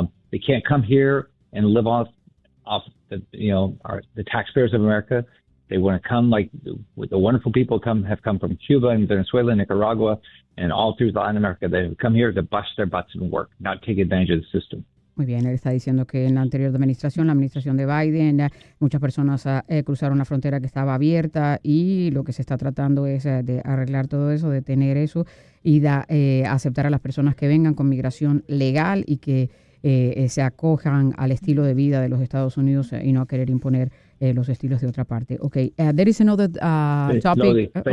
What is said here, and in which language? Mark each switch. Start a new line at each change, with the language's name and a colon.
English: They can't come here and live off the taxpayers of America. They want to come like the wonderful people have come from Cuba and Venezuela and Nicaragua and all through Latin America. They've come here to bust their butts and work, not take advantage of the system.
Spanish: Muy bien, él está diciendo que en la anterior administración, la administración de Biden, muchas personas cruzaron la frontera que estaba abierta y lo que se está tratando es de arreglar todo eso, de tener eso y aceptar a las personas que vengan con migración legal y que se acojan al estilo de vida de los Estados Unidos y no a querer imponer los estilos de otra parte.
English: Okay, there is another topic.